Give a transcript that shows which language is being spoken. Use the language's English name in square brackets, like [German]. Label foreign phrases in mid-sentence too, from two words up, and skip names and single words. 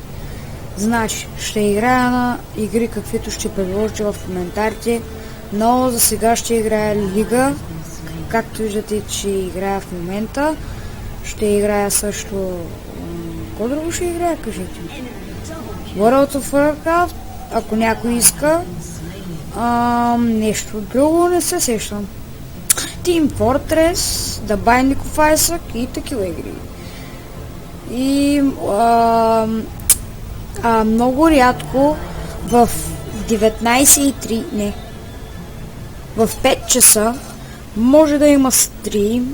[Bulgarian] Значи, ще играя на игри, каквито ще предложите в коментарите, но за сега ще играя Лига, както виждате, че играя в момента. Ще играя също... Какво друго ще играя, кажете ми? World of Warcraft, ако някой иска. Нещо друго не се сещам. Team Fortress, The Binding of Isaac и такива игри. И много рядко в 19:03, не, в 5 часа може да има стрим.